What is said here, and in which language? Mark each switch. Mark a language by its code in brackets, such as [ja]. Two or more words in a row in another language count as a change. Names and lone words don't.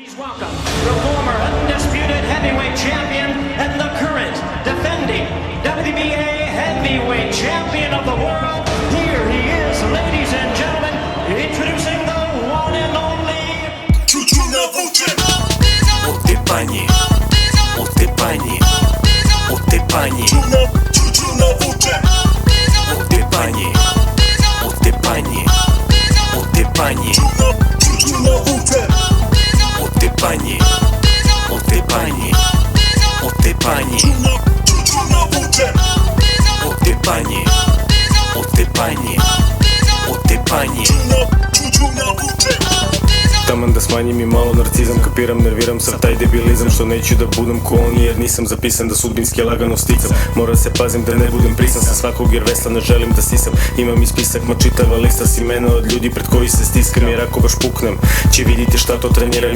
[en] welcome the former undisputed heavyweight champion and the current defending WBA heavyweight champion of the world. Here he is, ladies and gentlemen, introducing the one and only Otepani, Otepani, Otepani, Otepani, Otepani, Otepani, Otepani, Otepani, Otepani, Otepani, Otepani, Otepani. [sr] Taman da smanjim i malo narcizam, kapiram, nerviram se taj debilizam što neću da budem ko oni jer nisam zapisan da sudbinski lagano sticam. Mora se pazim da ne budem prisan sa svakog jer vesla ne želim da sisam. Imam i spisak ma čitava lista s imena od ljudi pred koji se stiskam jer ako baš puknem će vidite šta to treniram.